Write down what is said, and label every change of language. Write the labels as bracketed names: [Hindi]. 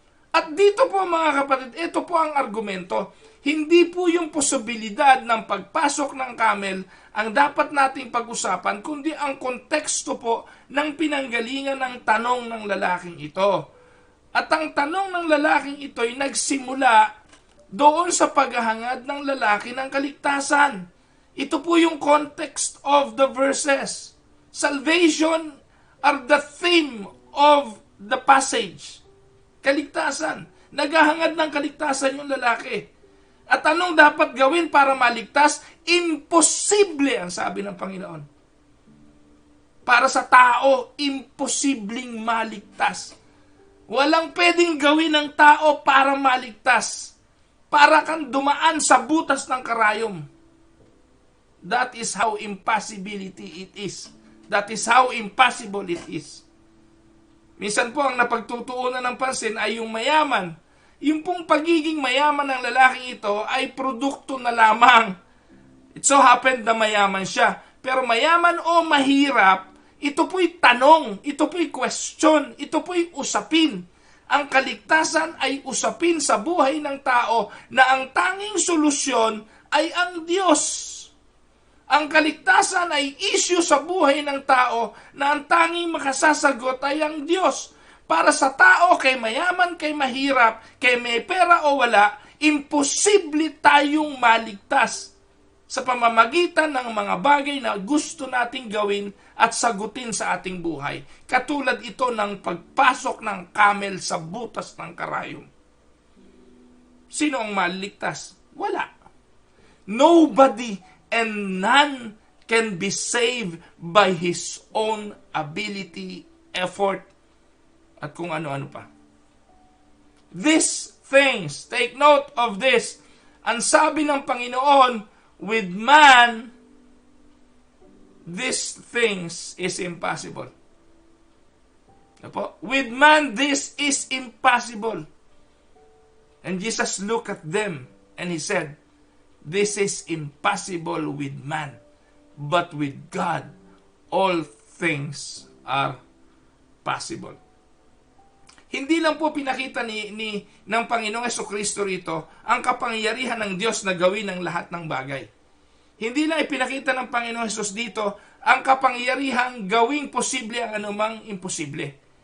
[Filipino] At dito po mga kapatid, ito po ang argumento. Hindi po yung posibilidad ng pagpasok ng camel ang dapat nating pag-usapan, kundi ang konteksto po ng pinanggalingan ng tanong ng lalaking ito. At ang tanong ng lalaking ito ay nagsimula doon sa paghahangad ng lalaki ng kaligtasan. Ito po yung [English] context of the verses. Salvation are the theme of the passage. [Filipino] Kaligtasan. Naghahangad ng kaligtasan yung lalaki. At anong dapat gawin para maligtas? Imposible ang sabi ng Panginoon. Para sa tao, imposibleng maligtas. Walang pwedeng gawin ng tao para maligtas. Para kang dumaan sa butas ng karayom. [English] That is how impossibility it is. That is how impossible it is. [Filipino] Minsan po ang napagtutuunan ng pansin ay yung mayaman. Yung pong pagiging mayaman ng lalaking ito ay produkto na lamang. [English] It so happened [Filipino] na mayaman siya. Pero mayaman o mahirap, ito po'y tanong, ito po'y question, ito po'y usapin. Ang kaligtasan ay usapin sa buhay ng tao na ang tanging solusyon ay ang Diyos. Ang kaligtasan ay issue sa buhay ng tao na ang tanging makasasagot ay ang Diyos. Para sa tao, kay mayaman, kay mahirap, kay may pera o wala, imposible tayong maligtas sa pamamagitan ng mga bagay na gusto nating gawin at sagutin sa ating buhay. Katulad ito ng pagpasok ng camel sa butas ng karayom. Sino ang maligtas? Wala. [English] Nobody and none can be saved by his own ability, effort, [Filipino] at kung ano-ano pa. [English] These things, take note of this. [Filipino] Ang sabi ng Panginoon, [English] with man, these things is impossible. With man, this is impossible. And Jesus looked at them and he said, this is impossible with man, but with God, all things are possible. [Filipino] Hindi lang po pinakita ng Panginoong Jesucristo rito ang kapangyarihan ng Diyos na gawin ang lahat ng bagay. Hindi lang ipinakita ng Panginoong Jesus dito ang kapangyarihang gawing posible ang anumang imposible.